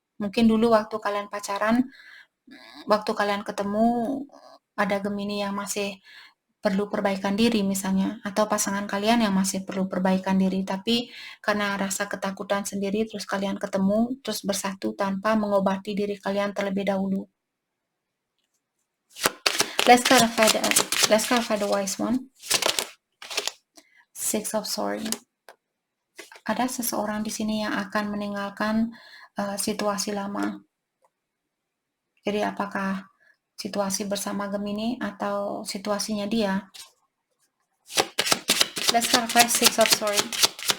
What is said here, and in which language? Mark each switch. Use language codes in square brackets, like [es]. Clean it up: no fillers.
[id] Mungkin dulu waktu kalian pacaran, waktu kalian ketemu ada Gemini yang masih perlu perbaikan diri misalnya, atau pasangan kalian yang masih perlu perbaikan diri, tapi karena rasa ketakutan sendiri terus kalian ketemu, terus bersatu tanpa mengobati diri kalian terlebih dahulu. [en] Let's clarify the wise one. Six of Swords. [id] Ada seseorang di sini yang akan meninggalkan situasi lama. Jadi apakah situasi bersama Gemini atau situasinya dia? [en] Let's clarify Six of Swords.